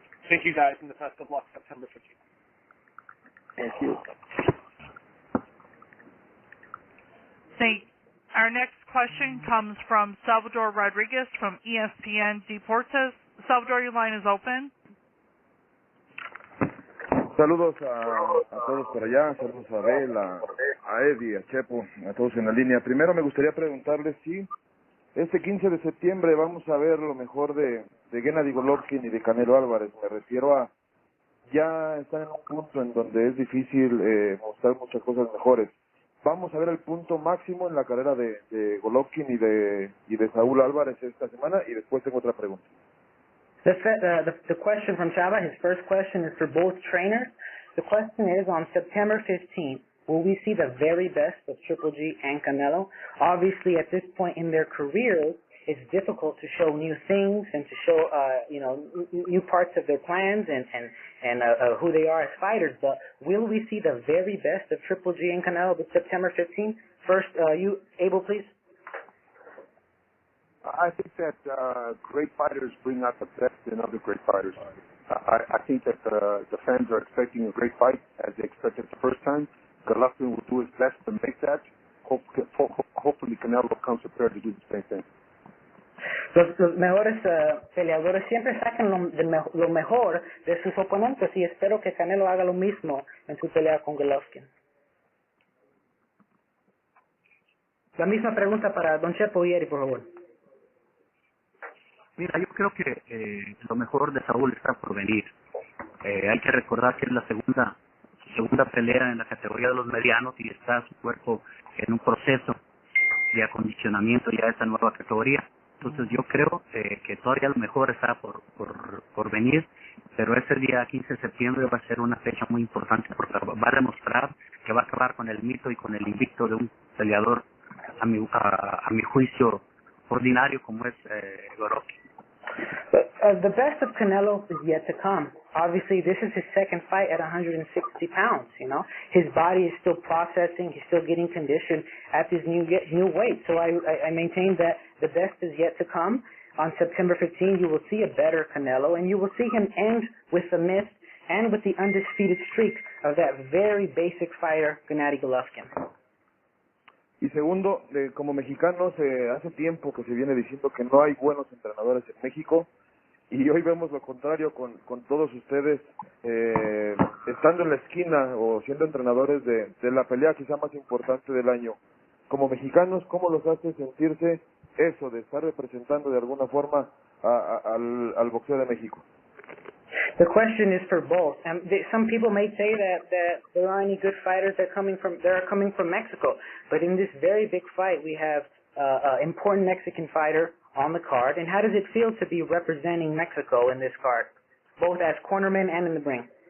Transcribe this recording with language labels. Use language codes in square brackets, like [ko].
[en] Thank you, guys, and the best of luck September 15th. Thank you. Our next question comes from Salvador Rodriguez from ESPN Deportes. Salvador, your line is open. [es] Saludos a todos por allá, saludos a ABEL, a EDDY, a CHEPO, a todos en la línea. Primero me gustaría preguntarles si este 15 de septiembre vamos a ver lo mejor de Gennady Golovkin y de Canelo Alvarez. Me refiero a ya están en un punto en donde es difícil mostrar muchas cosas mejores. Vamos a ver el punto máximo en la carrera de Golovkin y de Saúl Álvarez esta semana, y después tengo otra pregunta. [en] The question from Chava, his first question is for both trainers. The question is, on September 15th, will we see the very best of Triple G and Canelo? Obviously, at this point in their careers, it's difficult to show new things and to show, new parts of their plans and who they are as fighters. But will we see the very best of Triple G and Canelo this September 15th? First, you, Abel, please. I think that great fighters bring out the best in other great fighters. I think that the fans are expecting a great fight, as they expected the first time. Golovkin will do his best to make that. Hopefully Canelo comes prepared to do the same thing. [es] Los mejores peleadores siempre sacan lo mejor de sus oponentes y espero que Canelo haga lo mismo en su pelea con Golovkin. La misma pregunta para Don Chepo y Eddie, por favor. Mira, yo creo que lo mejor de Saúl está por venir. Hay que recordar que es su segunda pelea en la categoría de los medianos y está su cuerpo en un proceso de acondicionamiento ya a esta nueva categoría. Entonces yo creo que todavía lo mejor está por venir, pero ese día 15 de septiembre va a ser una fecha muy importante porque va a demostrar que va a acabar con el mito y con el invicto de un peleador a mi juicio ordinario como es Golovkin. [en] But the best of Canelo is yet to come. Obviously, this is his second fight at 160 pounds, you know. His body is still processing. He's still getting conditioned at this new weight. So I maintain that the best is yet to come. On September 15, you will see a better Canelo, and you will see him end with the myth and with the undisputed streak of that very basic fighter, Gennady Golovkin. [es] Y segundo, como mexicanos, hace tiempo que se viene diciendo que no hay buenos entrenadores en México y hoy vemos lo contrario con todos ustedes estando en la esquina o siendo entrenadores de la pelea quizá más importante del año. Como mexicanos, ¿cómo los hace sentirse eso de estar representando de alguna forma al boxeo de México? [en] The question is for both. Some people may say that there aren't any good fighters that are coming from Mexico, but in this very big fight, we have an important Mexican fighter on the card. And how does it feel to be representing Mexico in this card, both as cornerman and in the ring?